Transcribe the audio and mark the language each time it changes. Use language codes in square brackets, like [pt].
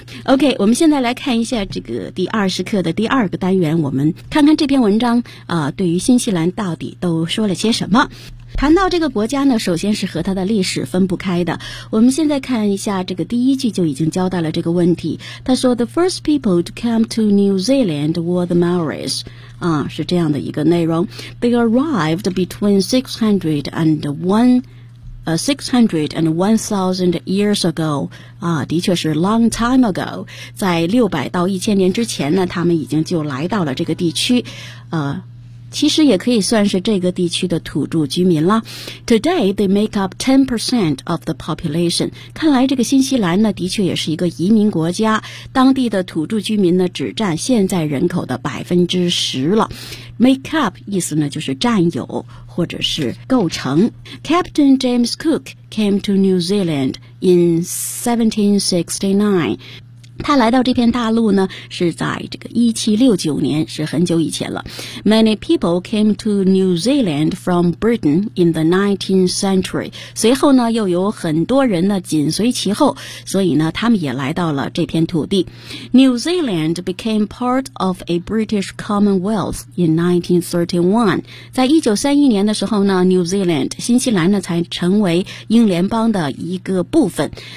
[zh] OK， 我们现在来看一下这个第二十课的第二个单元，我们看看这篇文章对于新西兰到底都说了些什么。谈到这个国家呢，首先是和它的历史分不开的。我们现在看一下这个第一句就已经交代了这个问题。他说 [en] ,The first people to come to New Zealand were the Maoris. [zh] 啊，是这样的一个内容。 [en] They arrived between 600 and 1000 years ago. [zh] 啊，的确是 [en] long time ago. [zh] 在600到1000年之前呢，他们已经就来到了这个地区。其实也可以算是这个地区的土著居民了。 [en] Today, they make up 10% of the population. [zh] 看来这个新西兰呢，的确也是一个移民国家。当地的土著居民呢，只占现在人口的10%了。 Make up 意思呢，就是占有或者是构成。 [en] Captain James Cook came to New Zealand in 1769. [zh] 他来到这片大陆呢，是在这个1769年，是很久以前了。 [en] Many people came to New Zealand from Britain in the 19th century. [zh] 随后呢，又有很多人呢紧随其后，所以呢，他们也来到了这片土地。 [en] New Zealand became part of a British Commonwealth in 1931. [zh] 在1931年的时候呢 ，New Zealand 新西兰呢才成为英联邦的一个部分。